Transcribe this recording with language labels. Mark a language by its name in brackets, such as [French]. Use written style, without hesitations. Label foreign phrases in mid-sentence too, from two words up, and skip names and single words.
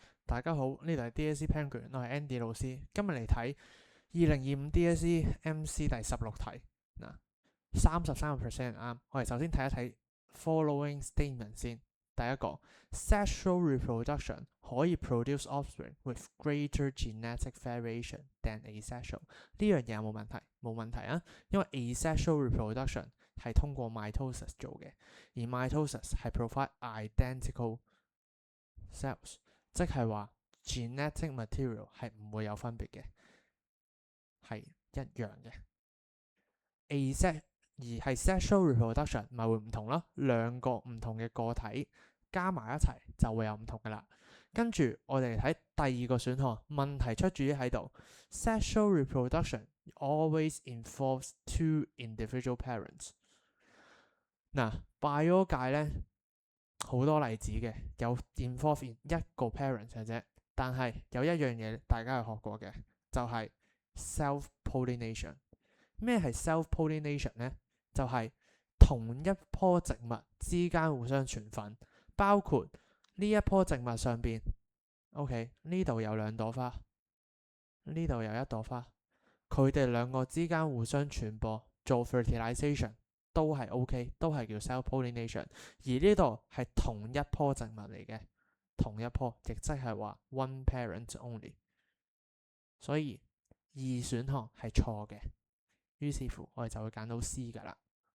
[Cantonese] 大家好，呢度係 DSE Penguin，我係 Andy 老師，今日嚟睇2025 DSE MC 第16題。嗱，33% 啱。我哋首先睇一睇 [English] following statement [Cantonese] 先。第一個 [English] sexual reproduction 可以 produce offspring with greater genetic variation than asexual。 [Cantonese] 呢樣嘢有冇問題？冇問題啊，因為 [English] asexual reproduction [Cantonese] 係通過 mitosis 做嘅，而 mitosis 係 [English] provide identical cells。 [Cantonese] 即係話 [English] genetic material [Cantonese] 係唔會有分別嘅，係一樣嘅。而係 [English] sexual reproduction [Cantonese] 咪會唔同咯，兩個唔同嘅個體加埋一齊就會有唔同噶啦。跟住我哋嚟睇第二個選項，問題出處喺度 ， [English] sexual reproduction always involves two individual parents。 [Cantonese] 嗱，bio 界咧好多例子嘅，有 involve 一個 parent 嘅啫。但係有一樣嘢大家有學過嘅，就係 self-pollination。咩係 self-pollination 呢？就係同一棵植物之間互相傳粉，包括呢一棵植物上邊 ，OK 呢度有兩朵花，呢度有一朵花，佢哋兩個之間互相傳播做 fertilization。都係 OK， 都係叫 self-pollination。而呢度係同一棵植物嚟嘅，同一棵，亦即係話 [English] one parent only。 [Cantonese] 所以二選項係錯嘅，於是乎我哋就會揀到 C 噶啦。